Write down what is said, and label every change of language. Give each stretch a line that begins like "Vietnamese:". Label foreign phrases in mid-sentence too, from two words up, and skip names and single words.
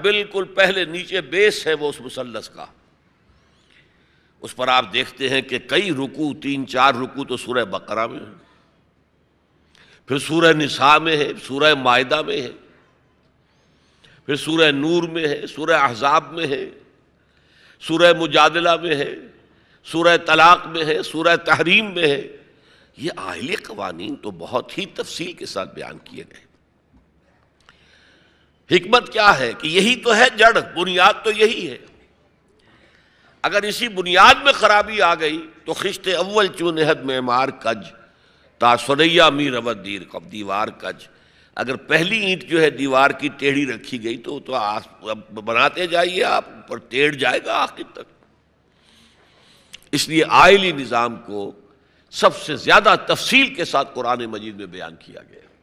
Urdu: بالکل پہلے نیچے بیس ہے وہ اس مثلث کا، اس پر آپ دیکھتے ہیں کہ کئی رکوع، 3-4 رکوع تو سورہ بقرہ میں ہے، پھر سورہ نساء میں ہے، سورہ مائدہ میں ہے، پھر سورہ نور میں ہے، سورہ احزاب میں ہے، سورہ مجادلہ میں ہے، سورہ طلاق میں ہے، سورہ تحریم میں ہے. یہ آئلی قوانین تو بہت ہی تفصیل کے ساتھ بیان کیے گئے. حکمت کیا ہے کہ یہی تو ہے جڑ، بنیاد تو یہی ہے. اگر اسی بنیاد میں خرابی آ گئی تو
Persian: خشت اول چونہد معمار کج تا سریا می رود دیر کب دیوار کج.
Urdu: اگر پہلی اینٹ جو ہے دیوار کی ٹیڑھی رکھی گئی تو بناتے جائیے آپ، اوپر ٹیڑھ جائے گا آخر تک. اس لیے آئلی نظام کو سب سے زیادہ تفصیل کے ساتھ قرآن مجید میں بیان کیا گیا.